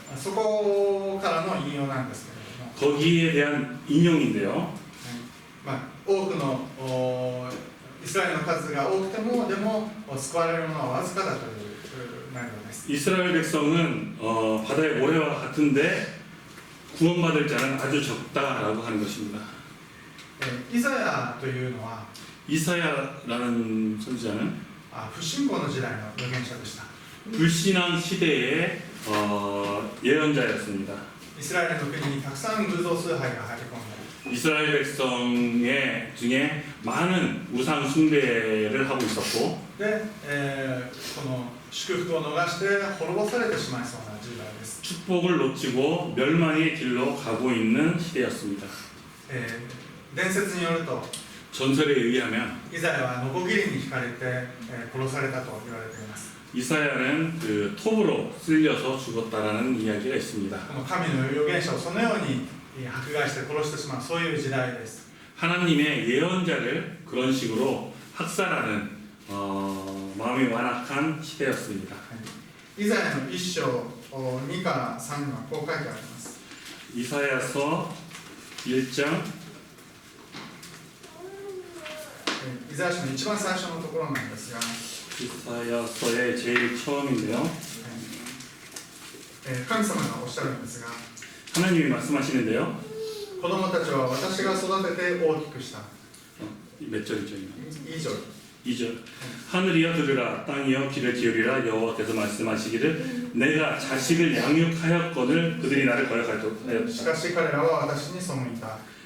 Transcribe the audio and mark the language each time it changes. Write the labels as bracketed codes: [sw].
[ja] そこからの引用なんですけれども、 [ko] 거기에 대한 인용인데요. [ja] 多くのイスラエルの数が多くてもでも救われるものはわずかだという内容です。 [ko] 이스라엘 백성은 바다의 모래와 같은데 구원받을 자는 아주 적다라고 하는 것입니다. [ja] イザヤというのは [ko] 이사야라는 선지자는 [ja] 不信仰の時代の預言者でした。 [ko] 불신앙 시대의 예언자였습니다. [ja] イスラエルの国にたくさん偶像崇拝が入り込んで [ko] 이스라엘 백성의 중에 많은 우상 숭배를 하고 있었고 [ja] で、この祝福を逃して滅ぼされてしまいそうな時代です。 [ko] 축복을 놓치고 멸망의 길로 가고 있는 시대였습니다. [ja] 伝説によると [ko] 전설에 의하면 [ja] イザヤはノコギリに引かれて、殺されたと言われています。 [ko] 이사야는 그 톱으로 쓸려서 죽었다라는 이야기가 있습니다. [ja] この神の預言者をそのように迫害して殺してしまうそういう時代です。 [ko] 하나님의 예언자를 그런 식으로 학살하는 마음이 완악한 시대였습니다. [ja] イザヤの1章2から3にはこう書いてあります。 [ko] 이사야서 1장 [ja] イザヤ書の一番最初のところなんですが、 [ko] 이사야서의 제일 처음인데요. [ja] 神様がおっしゃるんですが、 [ko] 하나님이 말씀하시는데요. [ja] 子供たちは私が育てて大きくした。 [ko] 몇 절이죠? [ja] 以上 [ko] 2절. 하늘이여 들으라, 땅이여 귀를 기울이라. 여호와께서 말씀하시기를 내가 자식을 양육하였거늘 그들이 나를 거역하였다. [ja] しかし彼らは私に背いた。